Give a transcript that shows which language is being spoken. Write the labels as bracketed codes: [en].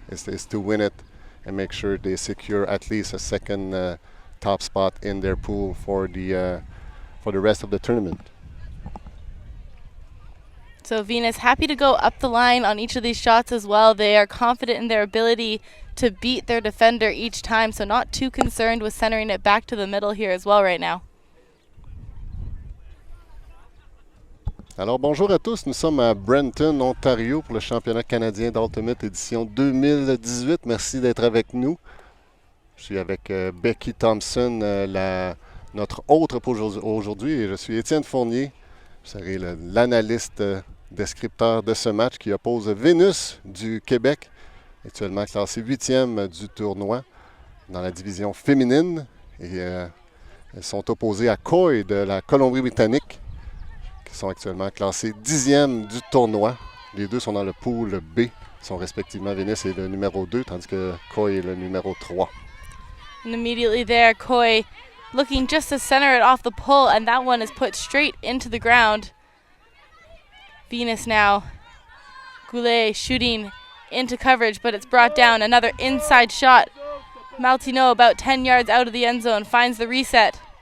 [en] Is to win it and make sure they secure at least a second top spot in their pool for the rest of the tournament. So Venus happy to go up the line on each of these shots as well. They are confident in their ability to beat their defender each time, so not too concerned with centering it back to the middle here as well right now. [fr] Alors bonjour à tous, nous sommes à Brampton, Ontario pour le championnat canadien d'Ultimate édition 2018. Merci d'être avec nous. Je suis avec Becky Thompson, notre autre pour aujourd'hui, et je suis Étienne Fournier. Je serai l'analyste descripteur de ce match qui oppose Vénus du Québec, actuellement classée 8e du tournoi dans la division féminine. Et elles sont opposées à Coy de la Colombie-Britannique, qui sont actuellement classés 10e du tournoi. Les deux sont dans le pool B. Ils sont respectivement Vénus est le numéro 2, tandis que Coy est le numéro 3. [en] And immediately there, Coy looking just to center it off the pull, and that one is put straight into the ground. Venus now. Goulet shooting into coverage, but it's brought down. Another inside shot. Maltino about 10 yards out of the end zone finds the reset.